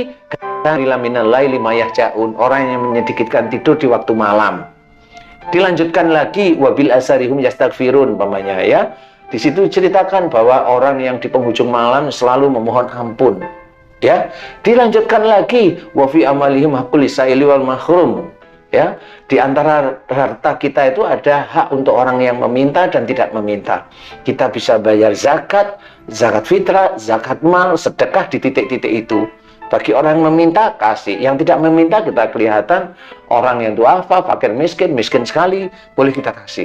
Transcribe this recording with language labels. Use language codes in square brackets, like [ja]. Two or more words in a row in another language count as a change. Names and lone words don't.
[ar] قليلا من الليل ما يهجعون, [id] orang yang menyedikitkan tidur di waktu malam. Dilanjutkan lagi [ar] وبالأسحار هم يستغفرون [id] umpamanya ya. Di situ ceritakan bahwa orang yang di penghujung malam selalu memohon ampun. Ya, dilanjutkan lagi [ar] وفي أموالهم حق للسائل والمحروم. [id] Ya, di antara harta kita itu ada hak untuk orang yang meminta dan tidak meminta. Kita bisa bayar zakat, zakat fitrah, zakat mal, sedekah di titik-titik itu. Bagi orang yang meminta, kasih. Yang tidak meminta, kita kelihatan orang yang duafa, fakir miskin, miskin sekali, boleh kita kasih.